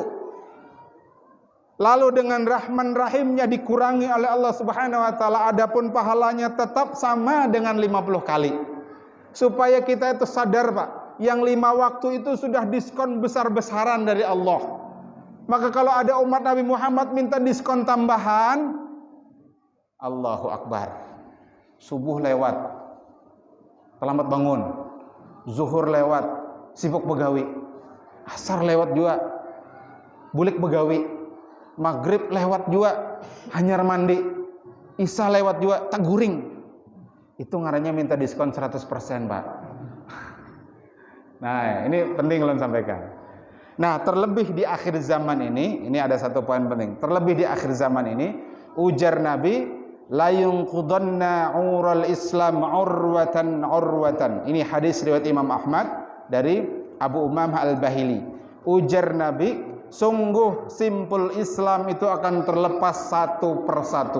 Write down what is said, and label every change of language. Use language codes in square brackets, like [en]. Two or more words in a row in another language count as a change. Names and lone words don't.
[id] Lalu dengan rahman rahimnya dikurangi oleh Allah [ar] سبحانه وتعالى, [id] adapun pahalanya tetap sama dengan 50 kali. Supaya kita itu sadar Pak, yang 5 waktu itu sudah diskon besar-besaran dari Allah. Maka kalau ada umat Nabi Muhammad minta diskon tambahan, [ar] الله أكبر. [bjn] Subuh lewat, terlambat bangun, zuhur lewat, sibuk begawi, asar lewat juga, bulik begawi, maghrib lewat juga, hanyar mandi, isya lewat juga, tak guring. [id] Itu ngarannya minta diskon 100% Pak. Nah, ini penting ulun sampaikan. Nah, terlebih di akhir zaman ini ada satu poin penting. Terlebih di akhir zaman ini, ujar Nabi, [ar] لينقضن عرى الإسلام عروة. [id] Ini hadis riwayat Imam Ahmad dari Abu Umamah Al-Bahili. Ujar Nabi, sungguh simpul Islam itu akan terlepas satu persatu.